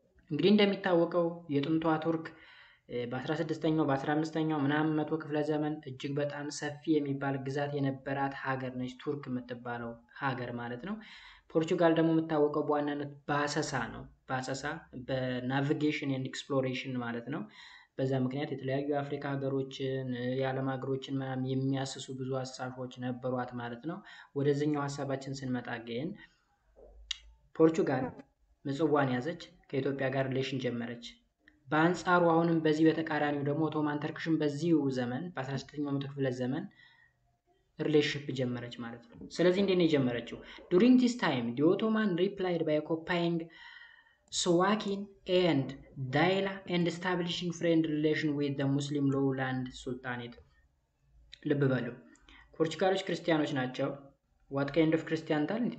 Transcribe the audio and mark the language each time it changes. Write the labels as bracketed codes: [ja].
[am] እንግዲህ እንደሚታወቀው የጥንቷ ቱርክ በ16ኛው በ15ኛው ምናምን መቶ ክፍለ ዘመን እጅግ በጣም ሰፊ የሚባል ግዛት የነበራት ሀገር ነች፣ ቱርክ የምትባለው ሀገር ማለት ነው። ፖርቹጋል ደግሞ የምታወቀው በዋናነት በአሰሳ ነው። በአሰሳ በናቪጌሽን ኤንድ ኤክስፕሎሬሽን ማለት ነው። በዛ ምክንያት የተለያዩ የአፍሪካ ሀገሮችን የዓለም ሀገሮችን ምናምን የሚያስሱ ብዙ ሀሳቦች ነበሯት ማለት ነው። ወደዚህኛው ሀሳባችን ስንመጣ ግን ፖርቹጋል ምጽዋን ያዘች፣ ከኢትዮጵያ ጋር ሪሌሽን ጀመረች። በአንጻሩ አሁንም በዚህ በተቃራኒው ደግሞ ኦቶማን ተርክሽን በዚሁ ዘመን በ16ኛው መቶ ክፍለ ዘመን ሪሌሽንሺፕ ጀመረች ማለት ነው። ስለዚህ እንዴት ነው የጀመረችው? [en] ዱሪንግ ዲስ ታይም ዲ ኦቶማን ሪፕላይድ ባይ ኦኩፓይንግ Suakin and Daila and establishing friend relation with the Muslim lowland sultanate. [am] ልብ በሉ ፖርቹጋሎች ክርስቲያኖች ናቸው። [en] what kind of Christian talent?